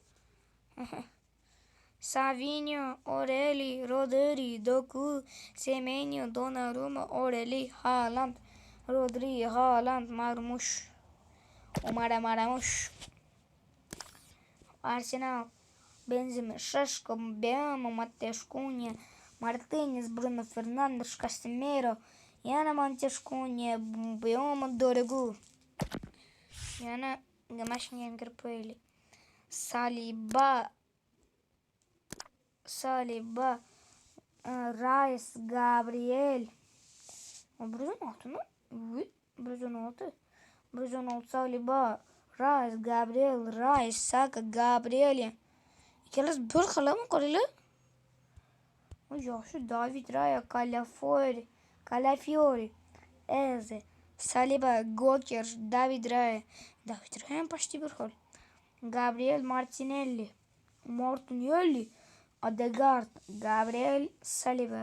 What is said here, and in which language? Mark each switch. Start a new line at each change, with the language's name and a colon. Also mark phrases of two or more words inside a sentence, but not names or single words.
Uzbek: Savinho, Oreli, Rodri, Doku, Semenyo, Donnarumma, Oreli, Haaland, Rodri, Haaland, Marmush, Marmush. Arsenal, Benzema, Шешко, Беамо, Матеус Кунья, Мартинес, Бруно Фернандеш, Касемиро, yana Матеус Кунья, Беамо, Дорогу. Yana mashinaga ham kirib qo'yaylik. Saliba, Rice, Gabriel. 116 mi? 116 Saliba, Rice, Gabriel, Rice, Saka, Gabriel. Ikkalasi bir xilmi qaranglar? Yaxshi, David Raya, Calafiori, Eze, Saliba, Goker, David Raya ham почти bir xil. Gabriel Martinelli, Martinelli, Odegaard, Gabriel Saliba.